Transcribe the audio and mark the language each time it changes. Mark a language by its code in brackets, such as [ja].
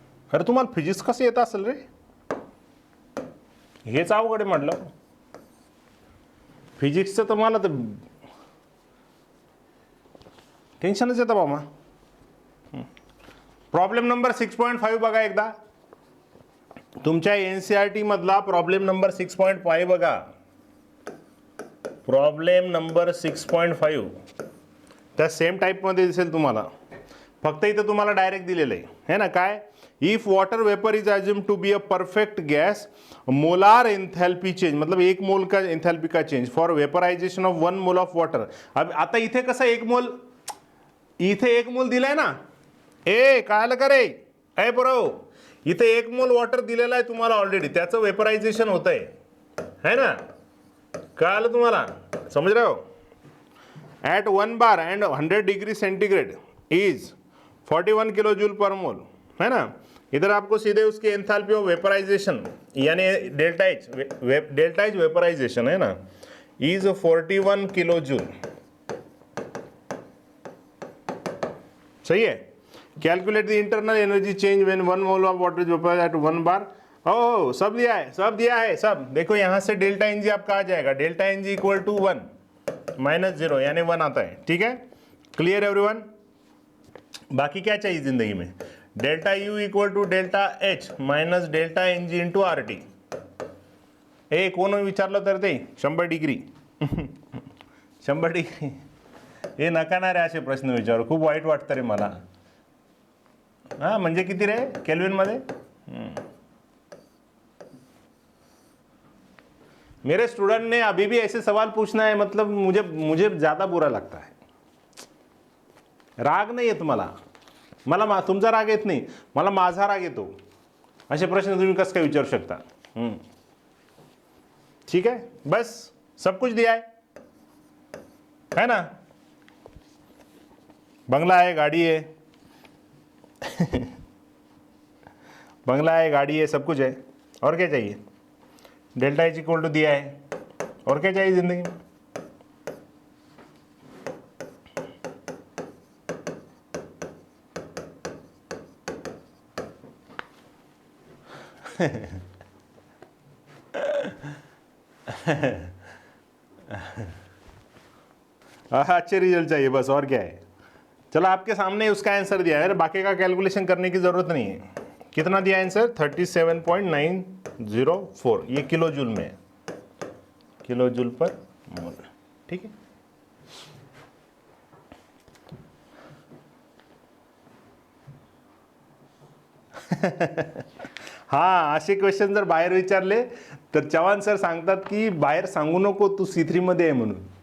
[mr] अरे तुम्हाला फिजिक्स कसं येत असेल रे? हेच अवघड आहे म्हटलं. फिजिक्सचं तर मला तर टेन्शनच येतं बाबा. प्रॉब्लेम नंबर 6.5 बघा एकदा. तुमच्या NCERT मधला प्रॉब्लेम नंबर 6.5 बघा. प्रॉब्लेम नंबर 6.5 त्या सेम टाईपमध्ये दिसेल तुम्हाला. फक्त इथं तुम्हाला डायरेक्ट दिलेलं आहे ना. काय? [en] if water vapour is assume to be a perfect gas, molar enthalpy change, [hi] मतलब 1 मोल का एंथैल्पी का change [en] For vaporisation of 1 mole of water. [mr] अब आता इथे कसं 1 मोल, इथे 1 मोल दिलाय ना. कळालं का रे? बरो, इथे 1 मोल वॉटर दिलेला आहे तुम्हाला ऑलरेडी. त्याचं वेपरायझेशन होत आहे ना. कळालं तुम्हाला? [hi] समझ रहे हो? [en] At 1 bar and 100 degree centigrade is 41 kilo joule per mole, है ना. [hi] इधर आपको सीधे उसकी एंथैल्पी ऑफ वेपराइजेशन यानी डेल्टा एच वेपराइजेशन है ना, इज 41 किलो जूल. सही है. [en] Calculate the internal energy change when 1 mole of water is vaporised at 1 bar. [hi] ओ सब दिया है सब. देखो यहाँ से डेल्टा एन जी आपका आ जाएगा. Delta N G equal to 1 - 0 यानी 1 आता है. ठीक है. [en] Clear everyone? [hi] बाकी क्या चाहिए जिंदगी में? Delta U equal to delta H minus delta N G into R T. [mr] कोण विचारलं तर ते 100 डिग्री 100 डिग्री हे नका ना रे असे प्रश्न विचारू. खूप वाईट वाटतं रे मला. हां म्हणजे किती रे केल्विनमध्ये? [hi] मेरे स्टूडेंट ने अभी भी ऐसे सवाल पूछना है, मतलब मुझे ज़्यादा बुरा लगता है. [mr] राग नाही येत मला तुमचा राग येत नाही, मला माझा राग येतो. असे प्रश्न तुम्ही कसं काय विचारू शकता? [hi] ठीक है. बस सब कुछ दिया है ना. बंगला है, गाड़ी है बंगला है, गाड़ी है, सब कुछ है. और क्या चाहिए? डेल्टा एच इक्वल टू दिया है. और क्या चाहिए जिंदगी में? अच्छे रिजल्ट चाहिए बस, और क्या है। चलो आपके सामने ही उसका आंसर दिया है, बाकी का कैलकुलेशन करने की ज़रूरत नहीं है। कितना दिया आंसर? 37.904, ये किलो जूल में है, किलो जूल पर मोल। ठीक है, [mr] हां, असे क्वेश्चन जर बाहेर विचारले तर चव्हाण सर सांगतात की बाहेर सांगू नको तू C3 मध्ये आहे म्हणून.